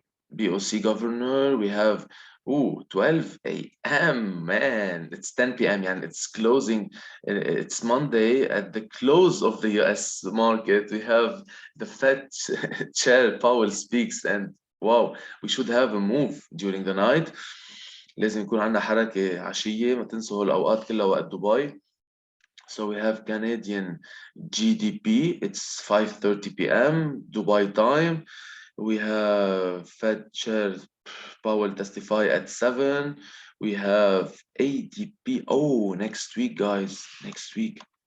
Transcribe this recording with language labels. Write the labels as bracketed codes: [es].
[en] BOC governor. We have 12 a.m. man, it's 10 p.m. and it's closing. It's Monday at the close of the US market. We have the Fed chair Powell speaks, and wow, we should have a move during the night. [ar] لازم يكون عندنا حركة عشية، ما تنسوا الأوقات كلها وقت دبي. [en] So we have Canadian GDP, it's 5:30 p.m. Dubai time. We have Fed Chair Powell testify at 7. We have ADP. Oh, next week, guys. Next week.